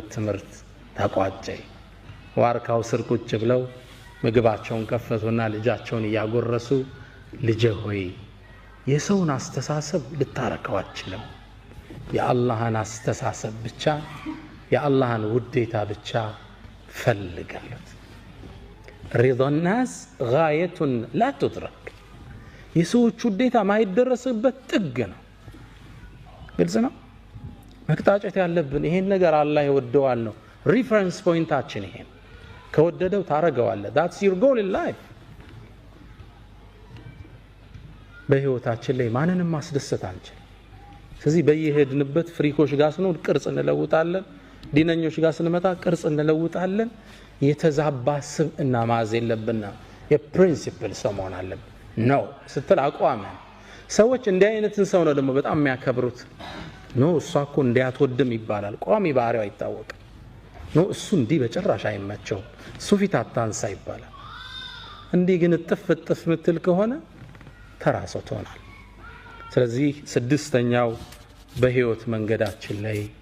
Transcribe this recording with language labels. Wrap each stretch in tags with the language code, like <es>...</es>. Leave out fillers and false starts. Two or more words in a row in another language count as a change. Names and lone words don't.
<am>ትምህርት ተቋጨ ዋርካው ስር ቁጭ ብለው ምግባቸውን ከፈቱና ልጃቸውን ያጎረሱ ልጄ ሆይ የሰውን አስተሳሰብ ልታረከው አትችልም የአላህን አስተሳሰብ ብቻ የአላህን ውዴታ ብቻ ፈልጋለት</am> <ar>رضا الناس غاية لا تدرك</ar> <am>የሰዎች ውዴታ ማይደረስበት ጥግ ነው ግልጽ ነው መቅጣጨት ያለብን ይሄን ነገር አላህ ይወደዋል ነው</am> <en>reference pointታችን</en> <am>ይሄን ከወደደው ታረጋዋለ</am> <en>that's your goal in life</en> <am>በህይወታችን ላይ ማንንም ማስደሰት አንችል ስለዚህ በየሄድንበት ፍሪኮች ጋር ስንሆን ቅርጽ እንለውጣለን ዲነኞች ጋር ስንመጣ ቅርጽ እንለውጣለን የተዛባ ስብዕና ማዝ የለብንና የፕሪንሲፕል ሰው መሆን አለብን ነው ስትል አቋም ሰዎች እንዲህ አይነትን ሰው ነው ደግሞ በጣም የሚያከብሩት ነው እሷ እኮ እንዲያትወድም ይባላል ቋሚ ባህሪው አይታወቅ ነው እሱ እንዲህ በጭራሽ አይመቸው እሱ ፊት አታንሳ ይባላል እንዲህ ግን ጥፍጥፍ ምትል ከሆነ ተራሰው ትሆናል ስለዚህ ስድስተኛው በህይወት መንገዳችን ላይ</am>